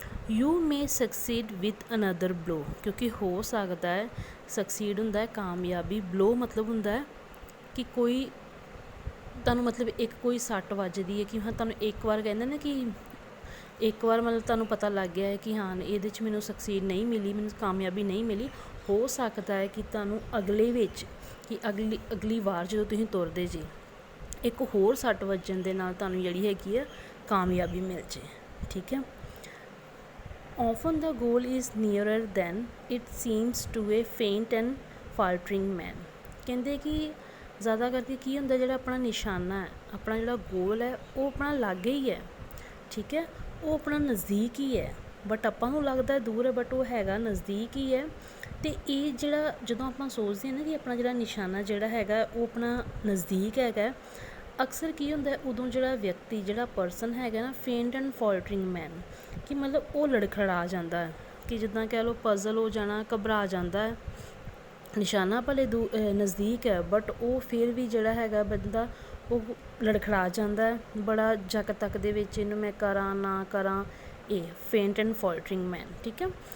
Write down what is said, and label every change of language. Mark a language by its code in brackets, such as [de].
[en] you may succeed with another blow, [pa] ਕਿਉਂਕਿ ਹੋ ਸਕਦਾ ਹੈ, ਸਕਸੀਡ ਹੁੰਦਾ ਹੈ ਕਾਮਯਾਬੀ, ਬਲੋ ਮਤਲਬ ਹੁੰਦਾ ਹੈ ਕਿ ਕੋਈ ਤੁਹਾਨੂੰ ਮਤਲਬ ਇੱਕ ਕੋਈ ਸੱਟ ਵੱਜਦੀ ਹੈ, ਕਿ ਹਾਂ ਤੁਹਾਨੂੰ ਇੱਕ ਵਾਰ ਕਹਿੰਦੇ ਨਾ ਕਿ ਇੱਕ ਵਾਰ ਮਤਲਬ ਤੁਹਾਨੂੰ ਪਤਾ ਲੱਗ ਗਿਆ ਹੈ ਕਿ ਹਾਂ ਇਹਦੇ 'ਚ ਮੈਨੂੰ ਸਕਸੀਡ ਨਹੀਂ ਮਿਲੀ, ਮੈਨੂੰ ਕਾਮਯਾਬੀ ਨਹੀਂ ਮਿਲੀ, ਹੋ ਸਕਦਾ ਹੈ ਕਿ ਤੁਹਾਨੂੰ ਅਗਲੇ ਵਿੱਚ, ਕਿ ਅਗਲੀ ਵਾਰ ਜਦੋਂ ਤੁਸੀਂ ਤੁਰਦੇ ਜੇ, ਇੱਕ ਹੋਰ ਸੱਟ ਵੱਜਣ ਦੇ ਨਾਲ ਤੁਹਾਨੂੰ ਜਿਹੜੀ ਹੈਗੀ ਆ ਕਾਮਯਾਬੀ ਮਿਲ ਜੇ, ਠੀਕ ਹੈ। [en] Often the goal is nearer than it seems to a faint and faltering man। [pa] ਕਹਿੰਦੇ ਕਿ ਜ਼ਿਆਦਾ ਕਰਕੇ ਕੀ ਹੁੰਦਾ, ਜਿਹੜਾ ਆਪਣਾ ਨਿਸ਼ਾਨਾ ਹੈ, ਆਪਣਾ ਜਿਹੜਾ ਗੋਲ ਹੈ, ਉਹ ਆਪਣਾ ਲਾਗੇ ਹੀ ਹੈ, ਠੀਕ ਹੈ, ਉਹ ਆਪਣਾ ਨਜ਼ਦੀਕ ਹੀ ਹੈ, ਬਟ ਆਪਾਂ ਨੂੰ ਲੱਗਦਾ ਦੂਰ ਹੈ, ਬਟ ਉਹ ਹੈਗਾ ਨਜ਼ਦੀਕ ਹੀ ਹੈ। ਅਤੇ ਇਹ ਜਿਹੜਾ ਜਦੋਂ ਆਪਾਂ ਸੋਚਦੇ ਹਾਂ ਨਾ ਕਿ ਆਪਣਾ ਜਿਹੜਾ ਨਿਸ਼ਾਨਾ ਜਿਹੜਾ ਹੈਗਾ ਉਹ ਆਪਣਾ ਨਜ਼ਦੀਕ ਹੈਗਾ, ਅਕਸਰ ਕੀ ਹੁੰਦਾ ਉਦੋਂ ਜਿਹੜਾ ਵਿਅਕਤੀ, ਜਿਹੜਾ ਪਰਸਨ ਹੈਗਾ ਨਾ, [en] faint and faltering man, [pa] ਕਿ ਮਤਲਬ ਉਹ ਲੜਖੜਾ ਜਾਂਦਾ ਹੈ, ਕਿ ਜਿੱਦਾਂ ਕਹਿ ਲਓ ਪਜ਼ਲ ਹੋ ਜਾਣਾ, ਘਬਰਾ ਜਾਂਦਾ ਹੈ, ਨਿਸ਼ਾਨਾ ਭਲੇ ਨਜ਼ਦੀਕ ਹੈ, ਬਟ ਉਹ ਫਿਰ ਵੀ ਜਿਹੜਾ ਹੈਗਾ ਬੰਦਾ ਉਹ ਲੜਖੜਾ ਜਾਂਦਾ ਹੈ, ਬੜਾ ਜੱਕ ਤੱਕ ਦੇ ਵਿੱਚ, ਇਹਨੂੰ ਮੈਂ ਕਰਾਂ ਨਾ ਕਰਾਂ, ਇਹ ਫੇਂਟ ਐਂਡ ਫਾਲਟਰਿੰਗ ਮੈਨ, ਠੀਕ ਹੈ।